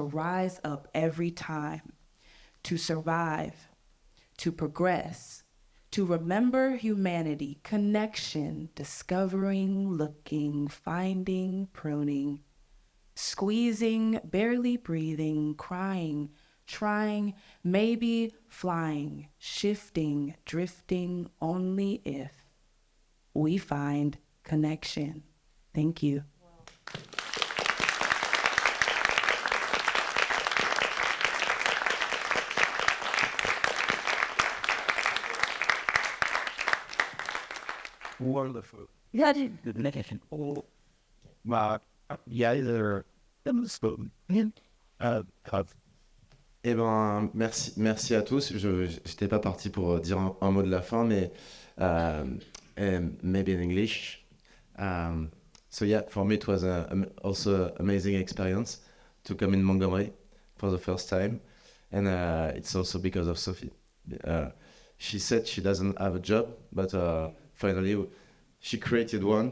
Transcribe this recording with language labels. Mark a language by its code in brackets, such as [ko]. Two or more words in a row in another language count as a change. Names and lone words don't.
[en] rise up every time, to survive, to progress, to remember humanity, connection, discovering, looking, finding, pruning, squeezing, barely breathing, crying, trying, maybe flying, shifting, drifting, only if we find connection. Thank you. Wonderful. Yeah, [nl] Oh, maar jij er een spoon in had. [fr] Eh ben, merci à tous. Je n'étais pas parti pour dire un mot de la fin, mais [en] maybe in English. So yeah, for me it was also an amazing experience to come in Montgomery for the first time, and it's also because of Sophie. She said she doesn't have a job, but finally she created one.